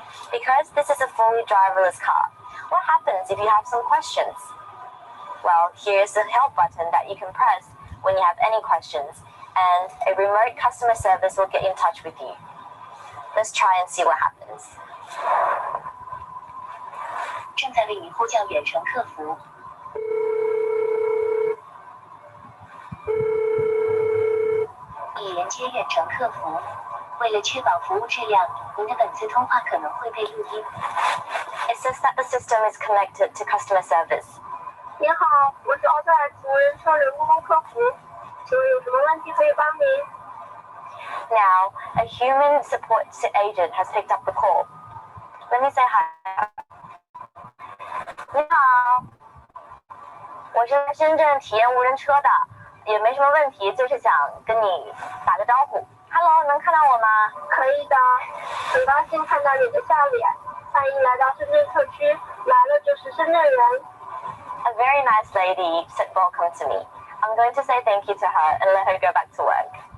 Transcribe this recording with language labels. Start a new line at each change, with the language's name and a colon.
English: Because this is a fully driverless car, what happens if you have some questions? Well, here's the help button that you can press when you have any questions, and a remote customer service will get in touch with you. Let's try and see what happens.
Chinese: 正在为你呼叫远程客服。已连接远程客服。为了确保服务质量，您的本次通话可能会被录音。
English: It says that the system is connected to customer service.
Chinese: 您好，我是奥特尔无人车人工客服，请问有什么问题可以帮您？
English: Now, a human support agent has picked up the call. Let me say hi.
Chinese: 你好，我是在深圳体验无人车的，也没什么问题，就是想跟你打个招呼。Hello， 能看到我吗？可以的，很高兴看到你的笑脸。欢迎来到深圳特区，来了就是深圳人。
English: A very nice lady said welcome to me. I'm going to say thank you to her and let her go back to work.